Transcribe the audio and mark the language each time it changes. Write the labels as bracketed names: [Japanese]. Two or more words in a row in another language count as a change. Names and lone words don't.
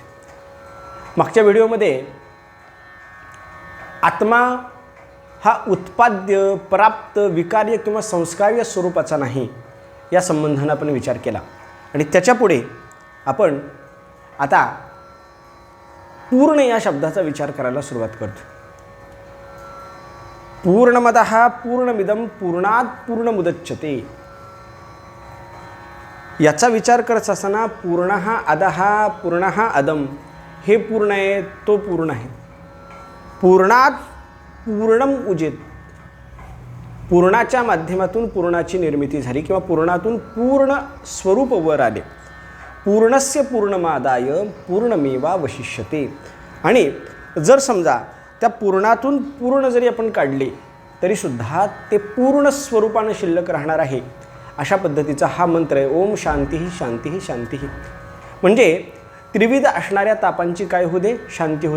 [Marathi] मागच्या व्हिडिओमध्ये आत्मा हा उत्पाद्य, प्राप्त, विकार्य किंवा संस्कार्य स्वरूपाचा नाही या संबंधाने आपण विचार केला आणि त्याच्यापुढे आपण आता पूर्ण या शब्दाचा विचार करायला सुरुवात करतो। [Sanskrit] पूर्णमदः पूर्णमिदं पूर्णात् पूर्णमुदच्यते [Marathi] याचा विचार करत असताना [Sanskrit] पूर्णः अदः पूर्णः अदम [Marathi] हे पूर्ण आहे, तो पूर्ण आहे। [Sanskrit] पूर्णात पूर्णम उजेत, [Marathi] पूर्णाच्या माध्यमातून पूर्णाची निर्मिती झाली किंवा पूर्णातून पूर्ण स्वरूप वर आले। [Sanskrit] पूर्णस्य पूर्णमादाय पूर्णमेवावशिष्यते। [Marathi] आणि जर समजा त्या पूर्णातून पूर्ण जरी आपण काढले तरी सुद्धा ते पूर्ण स्वरूपाने शिल्लक राहणार आहे, अशा पद्धतीचा हा मंत्र आहे। [Sanskrit] ओम शांती शांती शांती। [Marathi] म्हणजे त्रिविध असणाऱ्या तापांची काय होऊ दे, शांती होऊ दे।